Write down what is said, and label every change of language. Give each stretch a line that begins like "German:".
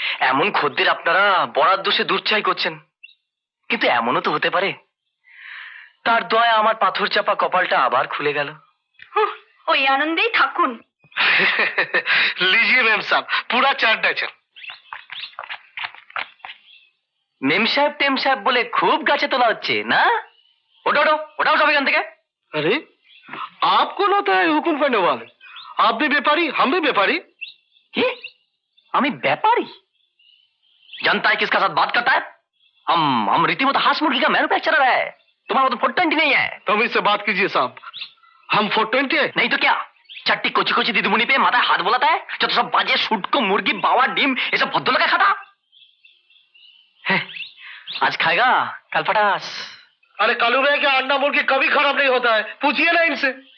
Bangla: এমন খদ্দের আপনারা বরাত দোষে দুর্চাই করছেন, কিন্তু এমনও তো হতে পারে তার দয়া আমার পাথর চাপা কপালটা আবার খুলে গেল। ওই আনন্দেই থাকুন।
Hindi: लीजिए मेम साहब, पूरा 4 डजन।
Bangla: মেম সাহেব টেম সাহেব বলে খুব গাছে তোলা হচ্ছে না? ওটা ওটা ওটাও সব এখান থেকে।
Hindi: अरे आप कौन होता है हुक्म करने वाले? आप भी व्यापारी, हम भी व्यापारी।
Bangla: কি? আমি ব্যাপারী?
Hindi: जानता है किसका साथ बात करता है? हम रीतिमत हांस मुर्गी का मैन्युफैक्चरर है, तुम्हारा तो 420 नहीं है। तुम इससे बात कीजिए साहब, हम 420 है। नहीं तो क्या,
Bangla: চারটি কচি কচি দিদিমণি পেয়ে মাথায় হাত বোলাতা है, যত সব বাজে শুটকো মুরগি বাওয়া ডিম এসব ভদ্রলোকে খাতা।
Hindi: आज खाएगा कल फटास। अरे कालू भैया के अंडा मुर्गी कभी खराब नहीं होता है, पूछिए ना इनसे।